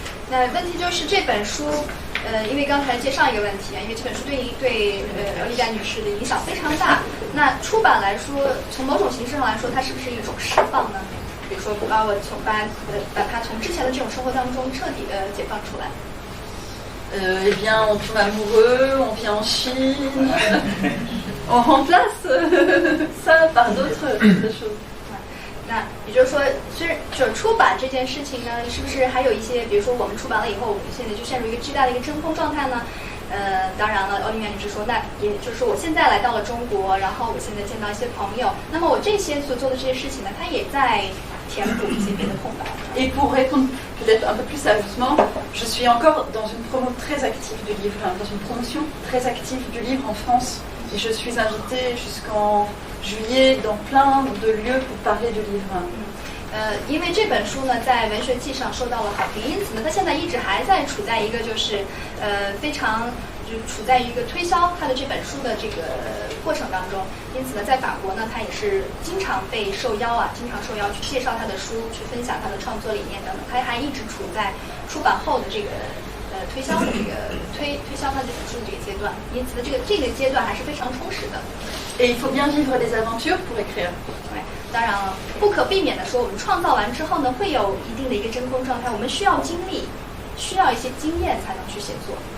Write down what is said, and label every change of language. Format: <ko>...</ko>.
<zh>那问题就是这本书，因为刚才介绍一个问题啊，因为这本书对欧丽维亚女士的影响非常大。那出版来说，从某种形式上来说，它是不是一种释放呢？比如说，把它从之前的这种生活当中彻底的解放出来。</zh> <fr>Eh bien, on tombe amoureux, on vient en Chine, on remplace ça par d'autres choses.</fr> <zh>那也就是说，虽然就是出版这件事情呢，是不是还有一些，比如说我们出版了以后，我们现在就陷入一个巨大的一个真空状态呢？当然了，欧丽维亚女士说，那也就是说，我现在来到了中国，然后我现在见到一些朋友，那么我这些所做的这些事情呢，它也在填补一些别的空白。</zh> <fr>Et pour répondre peut-être un peu plus sérieusement, je suis encore dans une promo très active du livre, dans une promotion très active du livre en France. Et je suis invitée jusqu'en juillet dans plein de lieux pour parler du livre.</fr> <zh>因为这本书呢，在文学季上受到了好评，因此呢，它现在一直还在处在一个就是非常就处在一个推销它的这本书的这个过程当中。因此呢，在法国呢，它也是经常被受邀去介绍他的书，去分享他的创作理念等等。它还一直处在出版后的这个推销的这个推销他这本书的这个阶段。因此呢，这个阶段还是非常充实的。</zh> <fr>Et il faut bien vivre des aventures pour écrire.</fr> <zh>对，当然了，不可避免的说，我们创造完之后呢，会有一定的一个真空状态，我们需要经历，需要一些经验才能去写作。</zh>